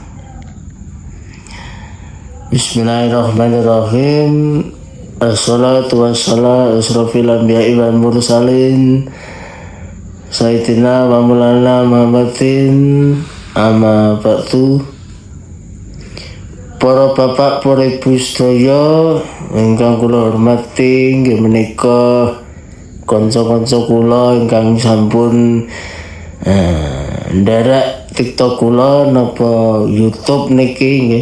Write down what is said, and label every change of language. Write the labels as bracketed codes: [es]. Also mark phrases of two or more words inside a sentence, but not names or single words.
[ar] Bismillahirrahmanirrahim. الصلاة والسلام أشرف الأنبياء والمرسلين سيدنا ومولانا محمد أما بعد. [jv] Para bapak, para ibu sedaya ingkang kula hormati, nggih menika kanca-kanca kula ingkang sampun nderek TikTok kula napa YouTube niki nggih.